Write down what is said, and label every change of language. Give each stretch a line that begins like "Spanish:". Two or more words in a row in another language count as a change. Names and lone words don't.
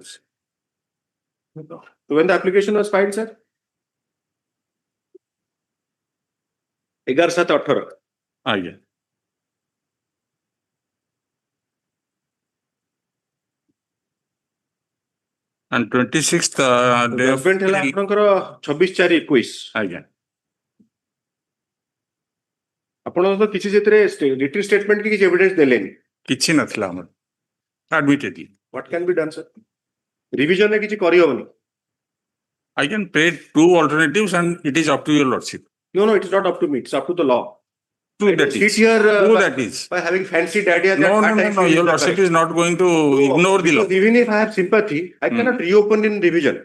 English: So when the application was filed, sir? 11/7/18. Yeah. And 26th day of
Odia: Judgment ହେଲା ଆପଣଙ୍କର 26/4/21. ଆଜ୍ଞା ଆପଣ ତ କିଛି ସେଥିରେ
English: written statement
Odia: କି କିଛି ଏଭିଡେନ୍ସ ଦେଲେନି. କିଛି ନଥିଲା ଆମର admittedly.
English: What can be done, sir?
Odia: Revision ରେ କିଛି କରିହବନି.
English: I can pay two alternatives and it is up to your lordship. No, it is not up to me. It's up to the law. True that Sit is. here True that is. by having fancied idea that No. Your lordship is not going to ignore the law. Because even if I have sympathy, I cannot reopen in revision.